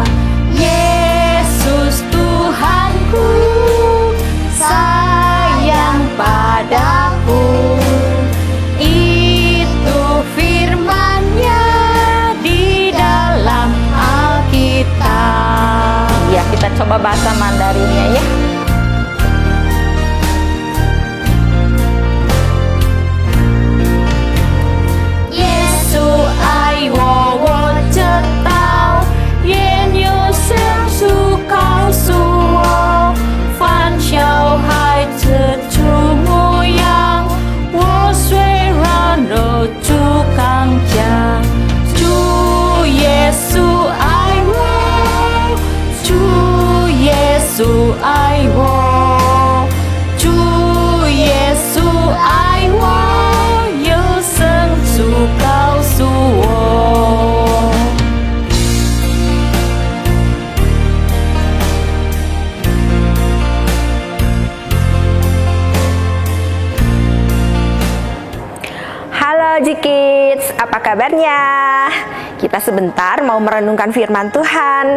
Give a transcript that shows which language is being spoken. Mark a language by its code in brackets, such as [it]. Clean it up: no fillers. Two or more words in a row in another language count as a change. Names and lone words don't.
[id] Yesus Tuhanku, sayang padaku, itu firman-Nya di dalam Alkitab. Ya, kita coba bahasa Mandarinnya ya. [zh] 耶稣爱我我知道，因有圣书告诉我，凡小孩子主牧养，我虽软弱主刚强. 主耶稣爱我，主耶稣爱我，主耶稣爱我，有圣主告诉我。 [id] Halo G-Kids, apa kabarnya? Kita sebentar mau merenungkan firman Tuhan.